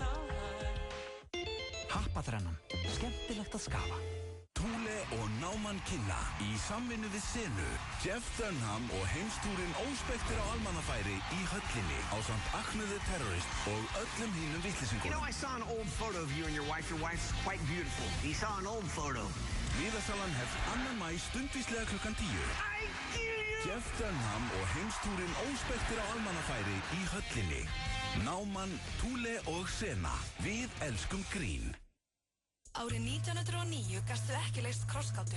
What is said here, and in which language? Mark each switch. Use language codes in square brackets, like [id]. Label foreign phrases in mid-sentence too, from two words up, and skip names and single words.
[is] Harpa-þrennan. Skemmtilegt að skafa. Thule og Náman Kynna í samvinnu við Senu, Jeff Dunham og heimstúrin Óspektir á almannafæri í höllinni ásamt Ahmed the Terrorist og öllum hínum vitlýsingum. [en] You know, I saw an old photo of you and your wife. Your wife's quite beautiful. You saw an old photo. [is] Miðasalan hefst 2. maí stundvíslega klukkan 10. Jeff Dunham og heimstúrin Óspektir á almannafæri í höllinni. Náman, Thule og Sena. Við elskum grín. Árið 1909 gastu ekki leyst krossgátu.